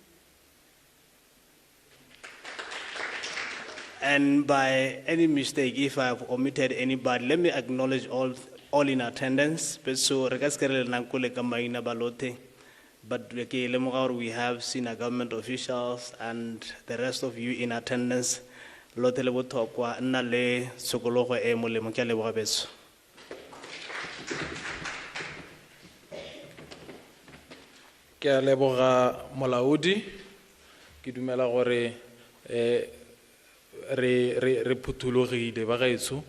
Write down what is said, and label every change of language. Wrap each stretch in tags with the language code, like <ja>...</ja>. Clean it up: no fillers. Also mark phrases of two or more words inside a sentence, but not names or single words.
<en>And by any mistake, if I have omitted anybody, let me acknowledge all in attendance. But we have senior government officials and the rest of you in attendance.</en> <tn>Ke a leboga molaodi ke dumela gore re phuthulogile ba gaetsho</tn>